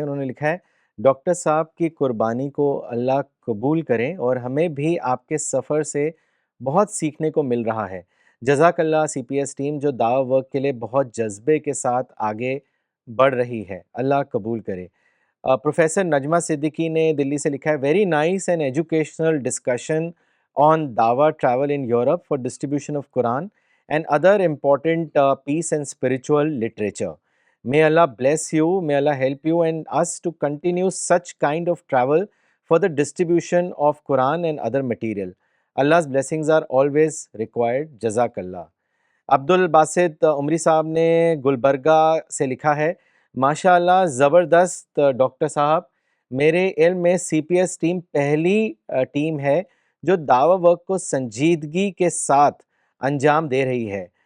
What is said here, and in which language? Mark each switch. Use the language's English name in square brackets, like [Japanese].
[Urdu] انہوں نے لکھا ہے ڈاکٹر صاحب کی قربانی کو اللہ قبول کریں، اور ہمیں بھی آپ کے سفر سے بہت سیکھنے کو مل رہا ہے. جزاک اللہ سی پی ایس ٹیم جو دعوی ورک کے لیے بہت جذبے کے ساتھ آگے بڑھ رہی ہے، اللہ قبول کرے. [English] professor Najma Siddiqui [Urdu] نے دلی سے لکھا ہے [English] Very nice and educational discussion on Dawa travel in Europe for distribution of Quran and other important peace and spiritual literature. May Allah bless you, may Allah help you and us to continue such kind of travel for the distribution of Quran and other material. Allah's blessings are always required. Jazakallah. [Urdu] عبد الباسط عمری صاحب نے گلبرگہ سے لکھا ہے ماشاء اللہ زبردست doctor صاحب، میرے علم میں سی پی ایس ٹیم پہلی ٹیم ہے جو دعوی ورک کو سنجیدگی کے ساتھ انجام دے رہی ہے.